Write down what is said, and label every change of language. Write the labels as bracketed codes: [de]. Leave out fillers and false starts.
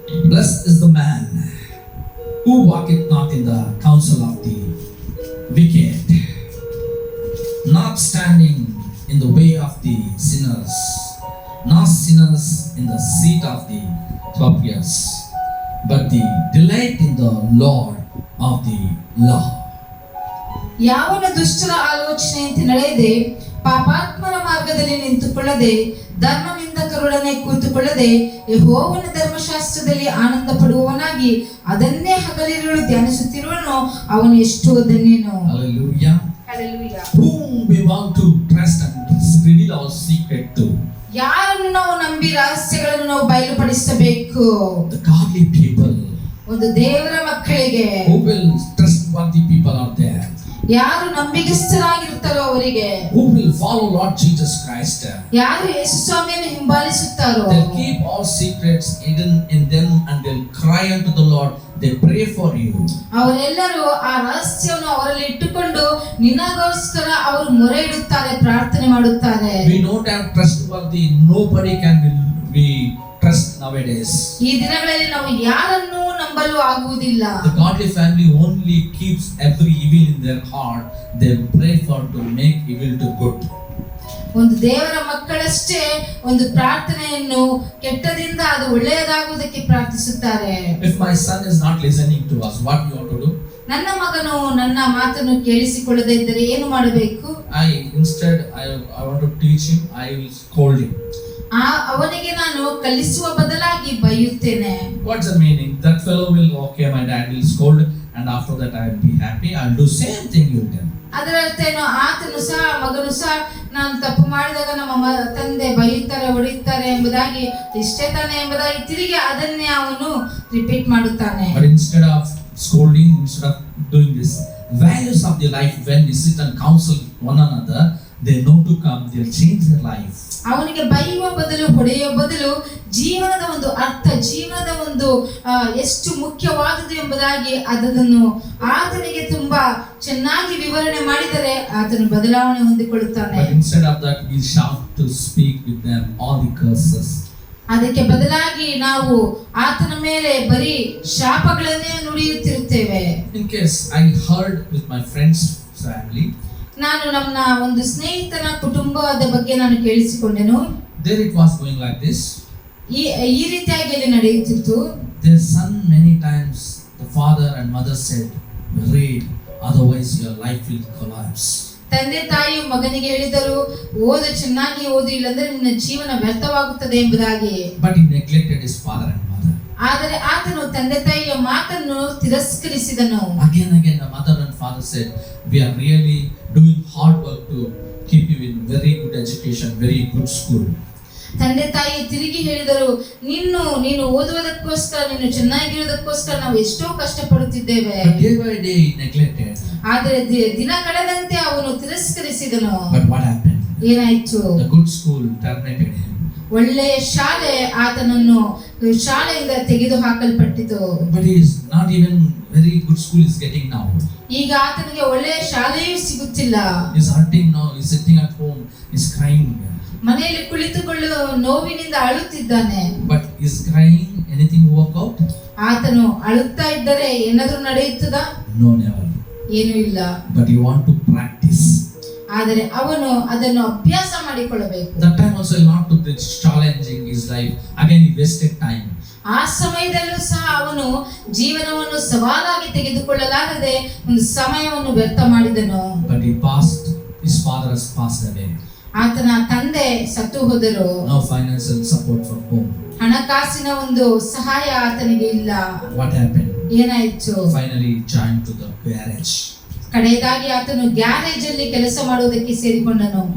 [en] Blessed is the man who walketh not in the counsel of the wicked, not standing in the way of the sinners, not sinners in the seat of the scorpions, but the delight in the Lord of the law. [kn] ಯಾವನ ದುಷ್ಟರ ಆಲೋಚನೆಯಂತೆ ನಡೆಯದೆ, ಪಾಪಾತ್ಮರ ಮಾರ್ಗದಲ್ಲಿ ನಿಂತುಕೊಳ್ಳದೆ, ಧರ್ಮನಿಂದಕರೊಡನೆ ಕೂತುಕೊಳ್ಳದೆ, ಯೆಹೋವನ ಧರ್ಮಶಾಸ್ತ್ರದಲ್ಲಿ ಆನಂದ ಪಡುವವನಾಗಿ ಅದನ್ನೇ ಹಗಲಿರುಳು ಧ್ಯಾನಿಸುತ್ತಿರುವನು, ಅವನು ಎಷ್ಟೋ ಧನ್ಯನು. [en] Hallelujah. Hallelujah. Whom we want to trust and reveal our secret to. [kn] ಯಾರನ್ನು ನಾವು ನಂಬಿ ರಹಸ್ಯಗಳನ್ನು ನಾವು ಬಯಲುಪಡಿಸಬೇಕು? [en] The godly people. [kn] ಒಂದು ದೇವರ ಮಕ್ಕಳಿಗೆ. [en] Who will trustworthy people are there. [kn] ಯಾರು ನಂಬಿಗಸ್ತರಾಗಿರುತ್ತಾರೋ ಅವರಿಗೆ. [en] Who will follow Lord Jesus Christ. [kn] ಯಾರು ಯೇಸು ಸ್ವಾಮಿಯನ್ನು ಹಿಂಬಾಲಿಸುತ್ತಾರೋ. [en] They'll keep all secrets hidden in them and they'll cry unto the Lord. They pray for you. [kn] ಅವರೆಲ್ಲರೂ ಆ ರಹಸ್ಯವನ್ನು ಅವರಲ್ಲಿ ಇಟ್ಟುಕೊಂಡು ನಿನಗೋಸ್ಕರ ಅವರು ಮೊರೆ ಇಡುತ್ತಾರೆ, ಪ್ರಾರ್ಥನೆ ಮಾಡುತ್ತಾರೆ. [en] We don't have trustworthy. Nobody can be trust nowadays. [kn] ಈ ದಿನಗಳಲ್ಲಿ ನಾವು ಯಾರನ್ನೂ ನಂಬಲು ಆಗುವುದಿಲ್ಲ. [en] The godly family only keeps every evil in their heart. They pray for to make evil to good. [kn] ಒಂದು ದೇವರ ಮಕ್ಕಳಷ್ಟೇ ಒಂದು ಪ್ರಾರ್ಥನೆಯನ್ನು ಕೆಟ್ಟದಿಂದ ಅದು ಒಳ್ಳೆಯದಾಗುವುದಕ್ಕೆ ಪ್ರಾರ್ಥಿಸುತ್ತಾರೆ. [en] If my son is not listening to us, what we ought to do? [kn] ನನ್ನ ಮಗನು ನನ್ನ ಮಾತನ್ನು ಕೇಳಿಸಿಕೊಳ್ಳದೇ ಇದ್ದರೆ ಏನು ಮಾಡಬೇಕು? [en] Instead I want to teach him. I will scold him. [kn] ಅವನಿಗೆ ನಾನು ಕಲಿಸುವ ಬದಲಾಗಿ ಬೈಯುತ್ತೇನೆ. [en] What's the meaning? That fellow will, okay, my dad will scold and after that I will be happy. I will do same thing you did. [kn] ಅದರ ಅರ್ಥ ಏನು? ಆತನು ಸಹ ಮಗನು ಸಹ ನಾನು ತಪ್ಪು ಮಾಡಿದಾಗ ನಮ್ಮ ತಂದೆ ಬೈಯುತ್ತಾರೆ, ಹೊಡೆಯುತ್ತಾರೆ ಎಂಬುದಾಗಿ ಇಷ್ಟೇ ತಾನೆ ಎಂಬುದಾಗಿ ತಿರುಗಿ ಅದನ್ನೇ ಅವನು ರಿಪೀಟ್ ಮಾಡುತ್ತಾನೆ. [en] But instead of scolding, instead of doing this, values of the life, when we sit and counsel one another, they know to come, they'll change their life. [kn] ಅವನಿಗೆ ಬೈಯುವ ಬದಲು ಹೊಡೆಯುವ ಬದಲು ಜೀವನದ ಒಂದು ಅರ್ಥ, ಜೀವನದ ಒಂದು ಎಷ್ಟು ಮುಖ್ಯವಾದುದು ಎಂಬುದಾಗಿ ಅದನ್ನು ಆತನಿಗೆ ತುಂಬಾ ಚೆನ್ನಾಗಿ ವಿವರಣೆ ಮಾಡಿದರೆ ಆತನು ಬದಲಾವಣೆ ಹೊಂದಿಕೊಳ್ಳುತ್ತಾನೆ. [en] But instead of that, we shout to speak with them all the curses. [kn] ಅದಕ್ಕೆ ಬದಲಾಗಿ ನಾವು ಆತನ ಮೇಲೆ ಬರೀ ಶಾಪಗಳನ್ನೇ ನುಡಿಯುತ್ತಿರುತ್ತೇವೆ. [en] In case I heard with my friend's family, [kn] ನಾನು ನನ್ನ ಒಂದು ಸ್ನೇಹಿತನ ಕುಟುಂಬದ ಬಗ್ಗೆ ನಾನು ಕೇಳಿಸಿಕೊಂಡೆನು. [en] there it was going like this. [kn] ಈ ರೀತಿಯಾಗಿ ಅಲ್ಲಿ ನಡೆಯುತ್ತಿತ್ತು. [en] Their son, many times the father and mother said, read, otherwise your life will collapse. [kn] ತಂದೆ ತಾಯಿಯು ಮಗನಿಗೆ ಹೇಳಿದರು, ಚೆನ್ನಾಗಿ ಓದು, ಇಲ್ಲಂದ್ರೆ ನಿನ್ನ ಜೀವನ ವ್ಯರ್ಥವಾಗುತ್ತದೆ ಎಂಬುದಾಗಿ. [en] But he neglected his father and mother. [kn] ಆದರೆ ಆತನು ತಂದೆ ತಾಯಿಯ ಮಾತನ್ನು ತಿರಸ್ಕರಿಸಿದನು. [en] Again the mother and father said, we are really doing hard work to keep you in very good education, very good school. [kn] ತಂದೆ ತಾಯಿ ತಿರುಗಿ ಹೇಳಿದರು, ನೀನು ಓದುವುದಕ್ಕೋಸ್ಕರ, ನೀನು ಚೆನ್ನಾಗಿರುವುದಕ್ಕೋಸ್ಕರ ನಾವು ಎಷ್ಟೋ ಕಷ್ಟಪಡುತ್ತಿದ್ದೇವೆ. [en] Day by day he neglected. [kn] ಆದರೆ ದಿನ ಕಳೆದಂತೆ ಅವನು ತಿರಸ್ಕರಿಸಿದನು. [en] But what happened? [kn] ಏನಾಯ್ತು? [en] The good school terminated him. [kn] ಒಳ್ಳೆಯ ಶಾಲೆ ಆತನನ್ನು ಶಾಲೆಯಿಂದ ತೆಗೆದು ಹಾಕಲ್ಪಟ್ಟಿತು. [en] But he is not even very good school is getting now. [kn] ಈಗ ಆತನಿಗೆ ಒಳ್ಳೆಯ ಶಾಲೆಯೂ ಸಿಗುತ್ತಿಲ್ಲ. [en] He is hurting now. He is sitting at home. He is crying. [kn] ಮನೆಯಲ್ಲಿ ಕುಳಿತುಕೊಳ್ಳುವ ನೋವಿನಿಂದ ಅಳುತ್ತಿದ್ದಾನೆ. [en] But is crying anything work out? [kn] ಆತನು ಅಳುತ್ತಾ ಇದ್ದರೆ ಏನಾದರೂ ನಡೆಯುತ್ತದಾ? [en] No, never. [kn] ಏನೂ ಇಲ್ಲ. [en] But you want to practice. [kn] ಆದರೆ ಅವನು ಅದನ್ನು ಅಭ್ಯಾಸ ಮಾಡಿಕೊಳ್ಳಬೇಕು. [en] That time also not to be challenging his life. Again he wasted time. [kn] ಆ ಸಮಯದಲ್ಲೂ ಸಹ ಅವನು ಜೀವನವನ್ನು ಸವಾಲಾಗಿ ತೆಗೆದುಕೊಳ್ಳಲಾಗದೆ ಒಂದು ಸಮಯವನ್ನು ವ್ಯರ್ಥ ಮಾಡಿದನು. [en] But he passed. His father has passed away. [kn] ಆತನ ತಂದೆ ಸತ್ತು ಹೋದರು. [en] No financial support for home. [kn] ಹಣಕಾಸಿನ ಒಂದು ಸಹಾಯ ಆತನಿಗೆ ಇಲ್ಲ. [en] What happened? [kn] ಏನಾಯ್ತು? [en] Finally he joined to the garage. [kn] ಕಡೆಯದಾಗಿ ಆತನು ಗ್ಯಾರೇಜ್ ಅಲ್ಲಿ ಕೆಲಸ ಮಾಡುವುದಕ್ಕೆ ಸೇರಿಕೊಂಡನು.